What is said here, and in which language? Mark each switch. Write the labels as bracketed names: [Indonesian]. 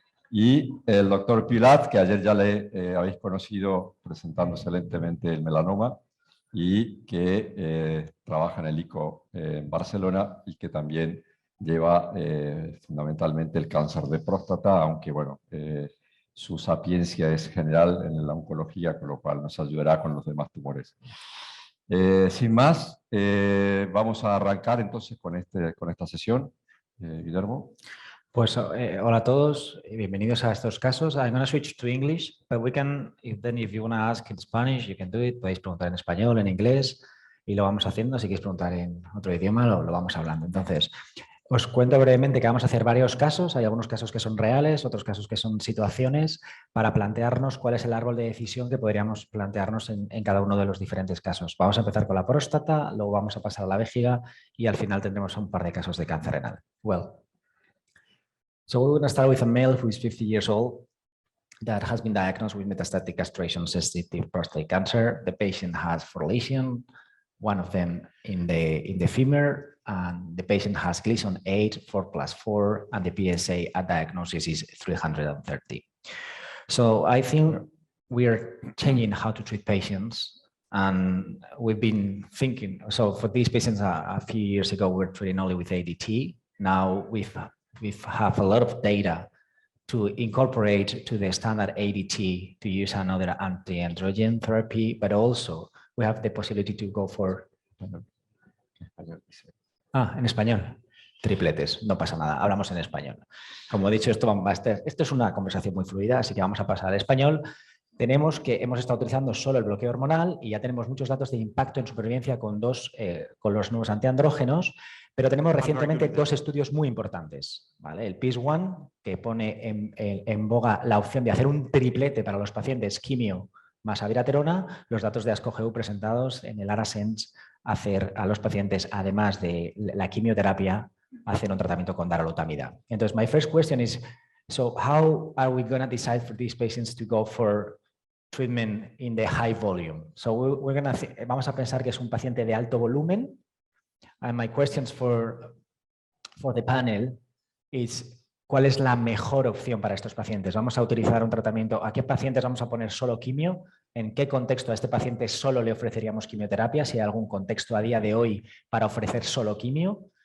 [Spanish] Y el doctor Pilat, que ayer ya le habéis conocido presentando excelentemente el melanoma y que trabaja en el ICO en Barcelona y que también lleva fundamentalmente el cáncer de próstata, aunque bueno, su sapiencia es general en la oncología, con lo cual nos ayudará con los demás tumores. Sin más, vamos a arrancar entonces con esta sesión. Guillermo. Pues hola a todos y bienvenidos a estos casos. [English] I'm going to switch to English, but we can, if you want to ask in Spanish, you can do it. [Spanish] Podéis preguntar en español, en inglés, y lo vamos haciendo. Si queréis preguntar en otro idioma, lo vamos hablando. Entonces, os cuento brevemente que vamos a hacer varios casos. Hay algunos casos que son reales, otros casos que son situaciones, para plantearnos cuál es el árbol de decisión que podríamos plantearnos en cada uno de los diferentes casos. Vamos a empezar con la próstata, luego vamos a pasar a la vejiga y al final tendremos un par de casos de cáncer renal. [English] So we're going to start with a male who is 50 years old that has been diagnosed with metastatic castration-sensitive prostate cancer. The patient has 4 lesions, one of them in the femur, and the patient has Gleason 8, 4+4, and the PSA at diagnosis is 330. So I think we are changing how to treat patients, and we've been thinking, so for these patients a few years ago, we were treating only with ADT. Now we have a lot of data to incorporate to the standard ADT to use another anti-androgen therapy, but also we have the possibility to go for... [Spanish] en español. Tripletes, no pasa nada, hablamos en español. Como he dicho, esto es una conversación muy fluida, así que vamos a pasar al español. Tenemos que hemos estado utilizando solo el bloqueo hormonal y ya tenemos muchos datos de impacto en supervivencia con los nuevos antiandrógenos, pero tenemos recientemente 2 estudios muy importantes, ¿vale? El PEACE-1, que pone en boga la opción de hacer un triplete para los pacientes quimio más abiraterona, los datos de ASCO-GU presentados en el ARASENS, hacer a los pacientes, además de la quimioterapia, hacer un tratamiento con darolutamida. [English] Entonces, my first question is, so how are we going to decide for these patients to go for treatment in the high volume? [Spanish] So vamos a pensar que es un paciente de alto volumen. [English] And my questions for the panel is, [Spanish] ¿cuál es la mejor opción para estos pacientes? ¿Vamos a utilizar un tratamiento? ¿A qué pacientes vamos a poner solo quimio? ¿En qué contexto a este paciente solo le ofreceríamos quimioterapia? Si hay algún contexto a día de hoy para ofrecer solo quimio.